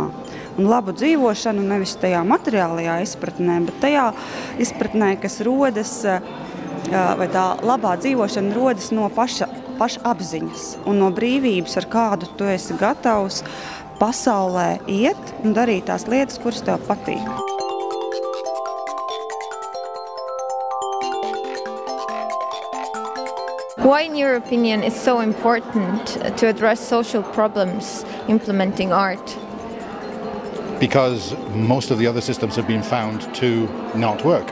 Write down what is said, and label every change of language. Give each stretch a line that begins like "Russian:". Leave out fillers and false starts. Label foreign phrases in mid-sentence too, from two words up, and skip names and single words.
Latvian: Un labu dzīvošanu nevis tajā materiālajā izpratnē, bet tajā izpratnē, kas rodas, vai tā labā dzīvošana rodas no pašapziņas un no brīvības, ar kādu tu esi gatavs pasaulē iet un darīt tās lietas, kuras tev patīk.
English: Why, in your opinion, is so important to address social problems implementing art? Because most of the other systems have been found to not work.